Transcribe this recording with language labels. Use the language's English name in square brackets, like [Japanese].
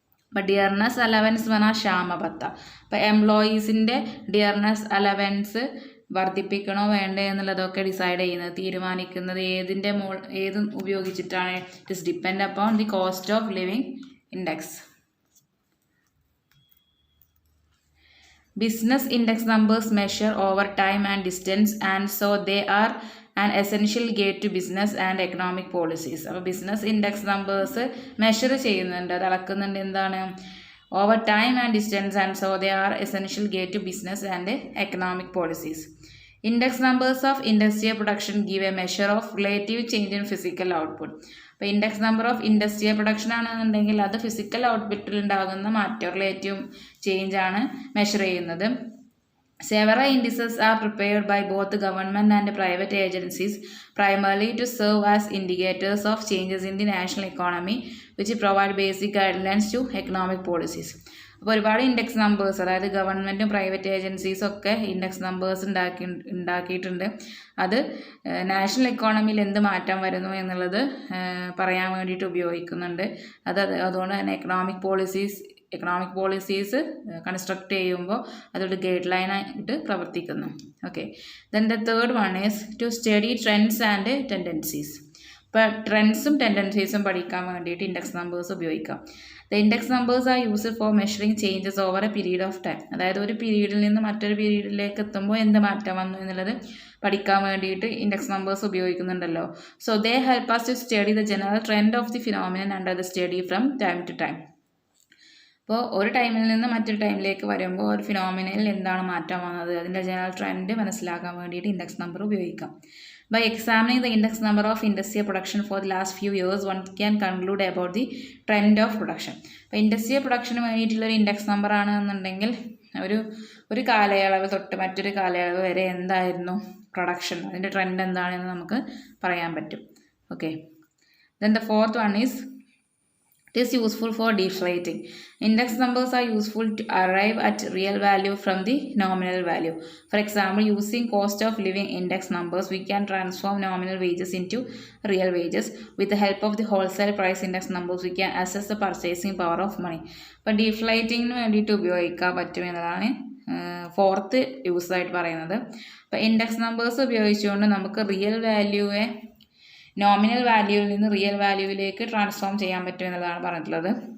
[Malayalam] അപ്പോൾ dearness allowance എന്ന് പറഞ്ഞാൽ ക്ഷാമബത്ത. അപ്പോൾ എംപ്ലോയീസിൻ്റെ ഡിയർനെസ് അലവൻസ് വർദ്ധിപ്പിക്കണോ വേണ്ടേ എന്നുള്ളതൊക്കെ തീരുമാനിക്കുന്നത് ഏതും ഉപയോഗിച്ചിട്ടാണ്. [English] It is depend upon the cost of living index. Business index numbers measure over time and distance, and so they are an essential gate to business and economic policies. [Malayalam] അപ്പോൾ business index numbers measure ചെയ്യുന്നുണ്ട്, അത് അളക്കുന്നുണ്ട് എന്താണ്, [English] Over time and distance, and so they are essential gate to business and economic policies. Index numbers of industrial production give a measure of relative change in physical output. [Malayalam] അപ്പോൾ index number of industrial production ആണെന്നുണ്ടെങ്കിൽ അത് physical ഔട്ട്പുട്ടിൽ ഉണ്ടാകുന്ന മാറ്റം, relative change ആണ് measure ചെയ്യുന്നത്. [English] Several indices are prepared by both the government and private agencies primarily to serve as indicators of changes in the national economy, which provide basic guidelines to economic policies. [Malayalam] അപ്പോൾ ഒരുപാട് index numbers, അതായത് ഗവൺമെൻറ്റും private ഏജൻസീസും ഒക്കെ index numbers ഉണ്ടാക്കിയിട്ടുണ്ട്. അത് national എക്കോണമിയിൽ എന്ത് മാറ്റം വരുന്നു എന്നുള്ളത് പറയാൻ വേണ്ടിയിട്ട് ഉപയോഗിക്കുന്നുണ്ട്. അതുകൊണ്ട് തന്നെ എക്കണോമിക് പോളിസീസ് കൺസ്ട്രക്ട് ചെയ്യുമ്പോൾ അതൊരു ഗൈഡ് ലൈൻ ആയിട്ട് പ്രവർത്തിക്കുന്നു. [English] Okay, then the third one is to study trends and tendencies. [Malayalam] ഇപ്പോൾ ട്രെൻഡ്സും ടെൻഡൻസീസും പഠിക്കാൻ വേണ്ടിയിട്ട് ഇൻഡെക്സ് നമ്പേഴ്സ് ഉപയോഗിക്കാം. [English] The index numbers are used for measuring changes over a period of time. [Malayalam] അതായത് ഒരു പീരീഡിൽ നിന്ന് മറ്റൊരു പീരീഡിലേക്ക് എത്തുമ്പോൾ എന്ത് മാറ്റം വന്നു എന്നുള്ളത് പഠിക്കാൻ വേണ്ടിയിട്ട് index numbers ഉപയോഗിക്കുന്നുണ്ടല്ലോ. [English] So they help us to study the general trend of the phenomenon under the study from time to time. [Malayalam] അപ്പോൾ ഒരു ടൈമിൽ നിന്ന് മറ്റൊരു ടൈമിലേക്ക് വരുമ്പോൾ ഒരു ഫിനോമിനയിൽ എന്താണ് മാറ്റം വന്നത്, അതിൻ്റെ ജനറൽ ട്രെൻഡ് മനസ്സിലാക്കാൻ വേണ്ടിയിട്ട് ഇൻഡെക്സ് നമ്പർ ഉപയോഗിക്കാം. [English] By examining the index number of industrial production for the last few years, one can conclude about the trend of production. [Malayalam] അപ്പോൾ ഇൻഡസ്ട്രിയൽ പ്രൊഡക്ഷന് വേണ്ടിയിട്ടുള്ളൊരു ഇൻഡെക്സ് നമ്പർ ആണെന്നുണ്ടെങ്കിൽ ഒരു കാലയളവ് തൊട്ട് മറ്റൊരു കാലയളവ് വരെ എന്തായിരുന്നു പ്രൊഡക്ഷൻ, അതിൻ്റെ ട്രെൻഡ് എന്താണെന്ന് നമുക്ക് പറയാൻ പറ്റും. [English] Okay, then the fourth one is it is useful for deflating. Index numbers are useful to arrive at real value from the nominal value. For example, using cost of living index numbers, we can transform nominal wages into real wages. With the help of the wholesale price index numbers, we can assess the purchasing power of money. [Malayalam] അപ്പോൾ ഡീഫ്ലേറ്റിങ്ങിന് വേണ്ടിയിട്ട് ഉപയോഗിക്കാൻ പറ്റുമെന്നതാണ് fourth use ആയിട്ട് പറയുന്നത്. അപ്പോൾ index numbers ഉപയോഗിച്ചുകൊണ്ട് നമുക്ക് real വാല്യൂവെ nominal വാല്യൂവിൽ നിന്ന് real വാല്യൂവിലേക്ക് transform ചെയ്യാൻ പറ്റും എന്നുള്ളതാണ് പറഞ്ഞിട്ടുള്ളത്.